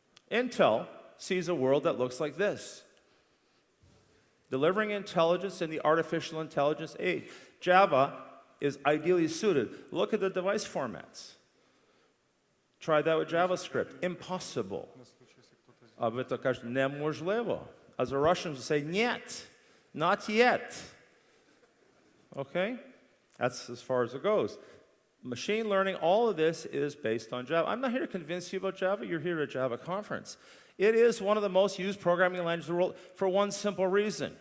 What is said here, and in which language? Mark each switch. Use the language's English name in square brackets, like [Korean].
[English] Intel sees a world that looks like this. Delivering intelligence in the artificial intelligence age. Java is ideally suited. Look at the device formats. Try that with JavaScript. Impossible. [Ukrainian] А ви то кажете, неможливо. [English] As the Russians say, нет, not yet. Okay? That's as far as it goes. Machine learning, all of this is based on Java. I'm not here to convince you about Java. You're here at a Java conference. It is one of the most used programming languages in the world for one simple reason.